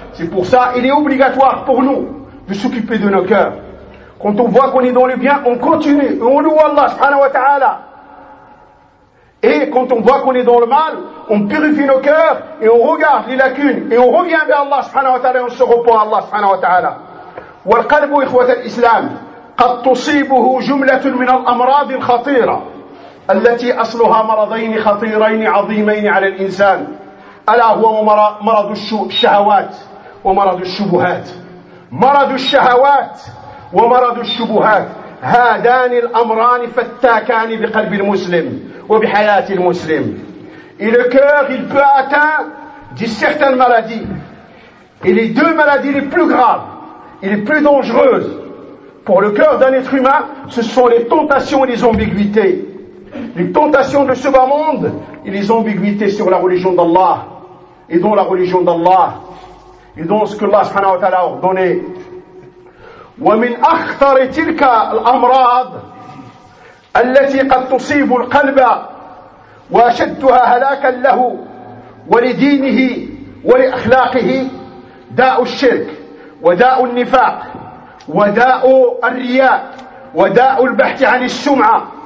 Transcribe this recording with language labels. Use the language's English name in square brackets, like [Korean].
[French] C'est pour ça qu'il est obligatoire pour nous de s'occuper de nos cœurs. Quand on voit qu'on est dans le bien, on continue, on loue Allah subhanahu wa ta'ala. Et quand on voit qu'on est dans le mal, on purifie nos cœurs et on regarde les lacunes et on revient vers Allah subhanahu wa ta'ala et on se repent à Allah subhanahu wa ta'ala. [Arabic] وَالْقَلْبُ إِخْوَةَ الْإِسْلَامِ قَدْ تُصِيبُهُ جُمْلَةٌ مِنَ الْأَمْرَاضِ الْخَطِيرَةِ الَّتِي أَصْلُهَا مَرَضَيْنِ خَطِيرَيْنِ عَظِيمَيْنِ عَلَى الْإِنْسَانِ ألا هو مرض الشهوات ومرض الشبهات. مرض الشهوات ومرض الشبهات هذان الأمران فتاكان بقلب المسلم وبحياة المسلم. [French] Et le cœur, il peut atteindre des certaines maladies. Et les deux maladies les plus graves et les plus dangereuses pour le cœur d'un être humain, ce sont les tentations et les ambiguïtés. Les tentations de ce bas monde et les ambiguïtés sur la religion d'Allah et dans la religion d'Allah et dans ce que Allah subhanahu wa ta'ala a ordonné. [Arabic] وَمِنْ أَخْطَرِ تِلْكَ الْأَمْرَاضِ الَّتِي قَدْ تُصِيبُ الْقَلْبَ وَأَشَدُّهَا هَلَاكًا لَهُ وَلِدِينِهِ وَلِأَخْلَاقِهِ دَاءُ الشِّرْكِ وَدَاءُ النِّفَاقِ وَدَاءُ الرِّيَاءِ وَدَاءُ الْبَحْثِ عَنِ السُّمْعَةِ